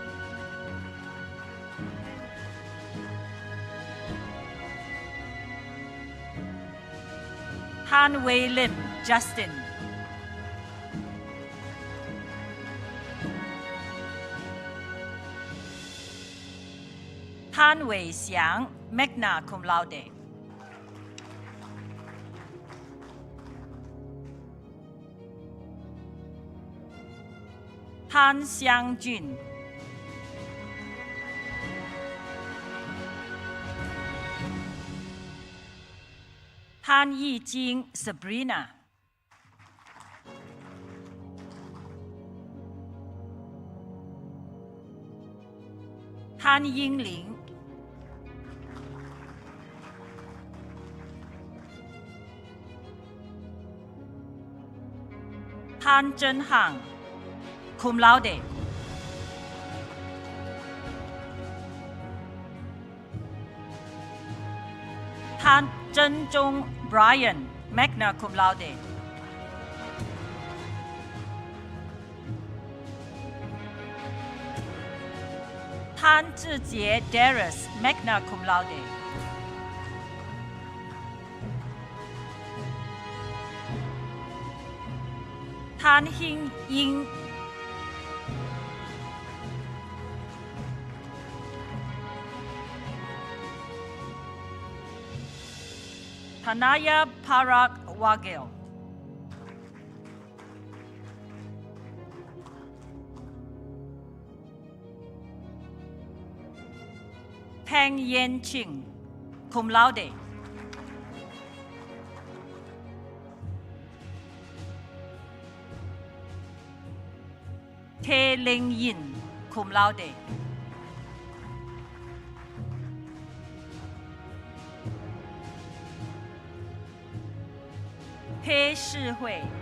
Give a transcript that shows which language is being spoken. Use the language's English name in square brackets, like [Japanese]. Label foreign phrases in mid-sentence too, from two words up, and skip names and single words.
[English] Tan Wei Lim Justin. Tan Wei Xiang, [Latin] magna cum laude. [English] Tan Xiang Jun. Tan Yi Jing Sabrina. Tan Yingling. Tan Zhen Hang, [Latin] cum laude. [English] Tan Zhen Zhong Brian, [Latin] magna cum laude. [English] Tan Zhijie Darius, [Latin] magna cum laude. [English] Tan Hing Ying. Tanaya Parag Wagel. Peng Yen Ching, [Latin] cum laude. [English] Te Ling Yin, [Latin] cum laude. [English] Pe Shihui.